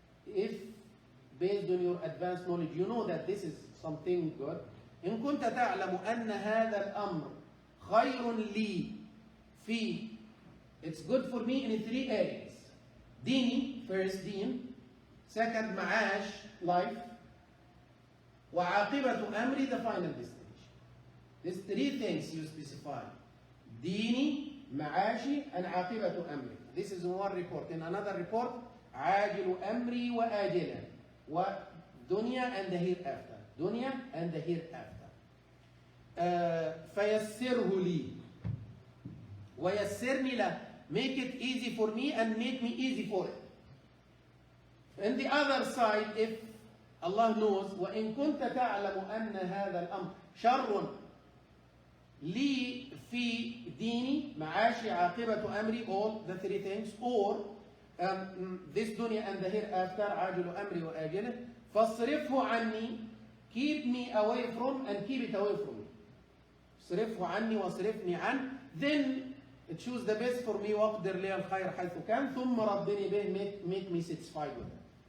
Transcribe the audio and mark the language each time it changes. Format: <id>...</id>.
<en>If based on your advanced knowledge you know that this is something good,</en> <ar>إن كنت تعلم أن هذا الأمر خير لي في,</ar> <en>it's good for me in 3 areas. ديني, first deen, second معاش, life,</en> <ar>وعاقبة أمري,</ar> <en>the final destination. These 3 things you specify.</en> <ar>ديني, معاشي, and عاقبة أمري.</ar> <en>This is one report. In another report,</en> <ar>عاجل أمري وآجلا, ودنيا</ar> <en>and the hereafter. Dunya and the hereafter.</en> <ar>فيسره لي ويسرني له.</ar> <en>Make it easy for me and make me easy for it. And the other side, if Allah knows,</en> <ar>وإن كنت تعلم أن هذا الأمر شر لي في ديني معاشي عاقبة أمري,</ar> <en>all the 3 things, or this dunya and the hereafter</en> <ar>عاجل أمري وآجله فاصرفه عني,</ar> <en>keep me away from and keep it away from me.</en> <ar>صرفه عني واصرفني عن,</ar> <en>then choose the best for me</en> <ar>واقدر لي الخير حيث كان ثم ردني به,</ar> <en>make me satisfied with it.</en>